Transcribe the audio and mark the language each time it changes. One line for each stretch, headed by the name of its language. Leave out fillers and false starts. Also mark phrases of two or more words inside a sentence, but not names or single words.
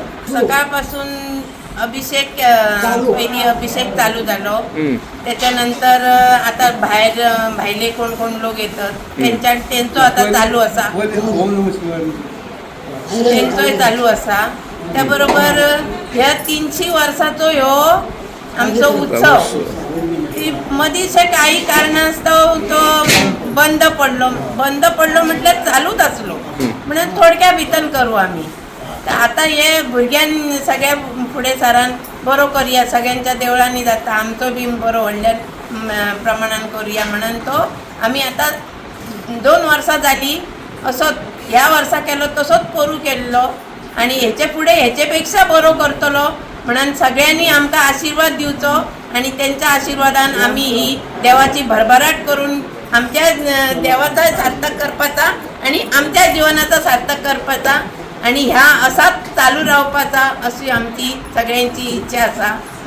Konkani: सकाळपासून अभिषेक पहिली अभिषेक चालू झालो. त्याच्यानंतर आता भायले कोण कोण लोक येतात त्यांचं आता चालू असा, त्यांचोय चालू असा. त्याबरोबर ह्या 300 वर्षाचो ह्यो आमचो उत्सव मधीच काही कारणास्तव तो बंद पडलो म्हटल्यार चालूच असलो म्हणून थोडक्या भितर करू आम्ही. आता हे भुरग्यां सगळ्या फुडें सरान बरो करूया, सगळ्यांच्या देवळांनी जाता, आमचो बी बरो व्हडल्या प्रमाणान करूया म्हणून तो आम्ही आता 2 वर्सां जाली असो ह्या वर्सा केलो तसोच करू केल्लो आणि हेचे फुडें हेचे पेक्षा बरो करतलो म्हणून सगळ्यांनी आमकां आशीर्वाद दिवचो आणि त्यांच्या आशीर्वादान आम्ही ही देवाची भरभराट करून आमच्या देवाचा सार्थक करपाचा आणि आमच्या जीवनाचा सार्थक करपाचा आणि ह्या असाच चालू रावपाचा अशी आमची सगळ्यांची इच्छा आसा.